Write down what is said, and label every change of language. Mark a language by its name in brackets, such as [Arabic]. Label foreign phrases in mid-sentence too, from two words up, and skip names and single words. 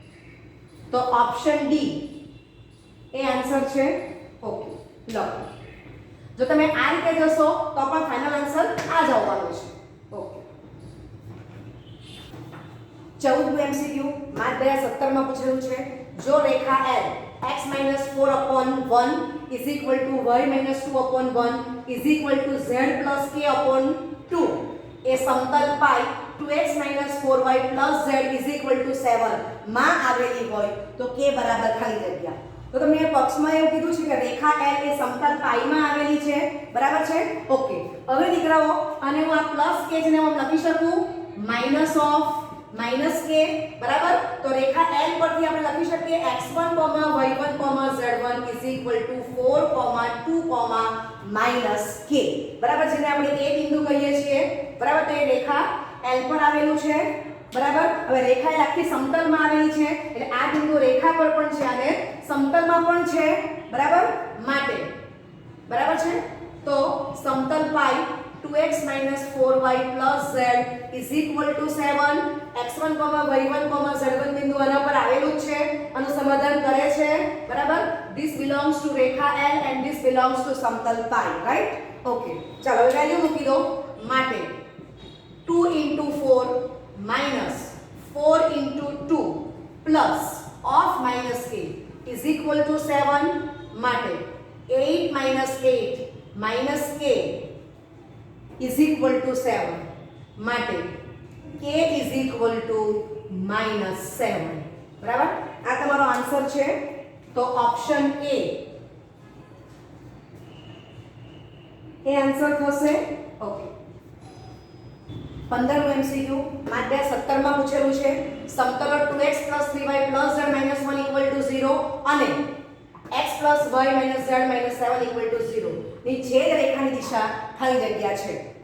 [Gujarati] તો ઓપ્શન ડી એ આન્સર છે ઓકે લો જો તમે આ રીતે જશો તો પણ ફાઇનલ આન્સર આ જ આવવાનો છે. ઓકે, 14મું MCQ માર્ક 2017 માં પૂછેલું છે. જો રેખા L [English] x - 4/1 is equal to y - 2/1 is equal to z plus k upon 2 [Gujarati] એ સમતલ પાઈ [English] 2x - 4y plus z is equal to 7 [Gujarati] માં આવેલી હોય તો k બરાબર ખાલી જગ્યા. તો તમને પક્ષમાં એવું કીધું છે કે રેખા L એ સમતલ પાઈમાં આવેલી છે, બરાબર છે. ઓકે, હવે દીકરાઓ આને હું આ પ્લસ k છે ને હું લખી શકું માઈનસ k, બરાબર. તો રેખા L પરથી આપણે લખી શકીએ x1, y1, [English] z1 is equal to 4, 2, [Gujarati] માઈનસ k, બરાબર. જેને આપણે a બિંદુ કહીએ છીએ, બરાબર. તો એ રેખા L પર આવેલું છે, બરાબર. હવે રેખા L આખી સમતલમાં આવેલી છે એટલે આ બિંદુ રેખા પર પણ છે અને સમતલમાં પણ છે, બરાબર. માટે બરાબર છે. તો સમતલ પાઈ [English] 2x - 4y plus z is equal to 7. [Gujarati] x1, y1, z1 બિંદુ આના પર આવેલું છે, આનું સમાધાન કરે છે, બરાબર. [English] This belongs to રેખા L and this belongs to [Gujarati] સમતલ પાઈ, [English] રાઈટ. [Gujarati] ઓકે, ચાલો હવે વેલ્યુ મૂકી દો. [English] માટે 2 into 4 minus 4 into 2 plus of minus k is equal to 7. માટે 8 minus 8 minus k is equal to 7. માટે k is equal to -7, [Gujarati] બરાબર. આ તમારો આન્સર છે. તો ઓપ્શન એ આન્સર થશે. ઓકે, 15મું MCQ માર્ક 2017 માં પૂછેલું છે. સમતલો 2x 3y z -1 = 0 અને x y z -7 = 0 ની છેદ રેખાની દિશા ખાલી જગ્યા છે.